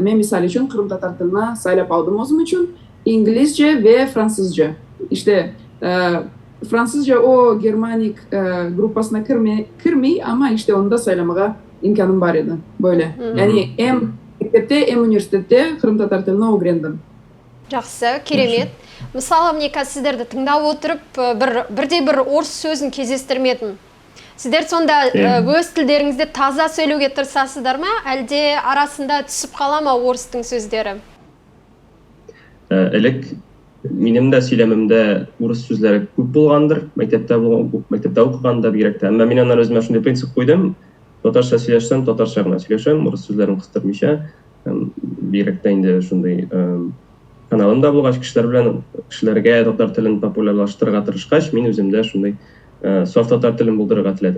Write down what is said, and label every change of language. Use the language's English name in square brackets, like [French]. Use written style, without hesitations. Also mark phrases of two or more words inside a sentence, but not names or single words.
[Crimean Tatar] Ben misal için Kırım Tatar tilini saylap aldım özüm için. İngilizce ve Fransızca. İşte Fransızca o Germanik grupasına kirmey ama işte onu da saylamaya imkanım var idi. Böyle. Yani hem mektepte hem üniversitede Kırım Tatar tilini öğrendim. [Kazakh] Жақсы, керемет. Мысалы, [Russian] мне кажется, [Kazakh] сіздерді тыңдап отырып, бірде-бір орыс сөзін кездестірмедім. Сіздер сонда өз тілдеріңізде таза сөйлеуге тырысасыздар ма, әлде арасында түсіп қала ма орыстың сөздері? [Tatar] Элек минем дә сөйләмемдә урыс сүзләре күп булгандыр. Мәктәптә укыганда бигрәк тә. Әмма мин аннан үземә шундый принцип куйдым. Татарча сөйләшсәм, татарча гына сөйләшәм, урыс сүзләрен кыстырмыйча. Бигрәк тә инде шундый каналымда булгач кешеләргә татар телен популярлаштырырга тырышкач, мин үземдә шундый саф татар телен булдырырга теләдем.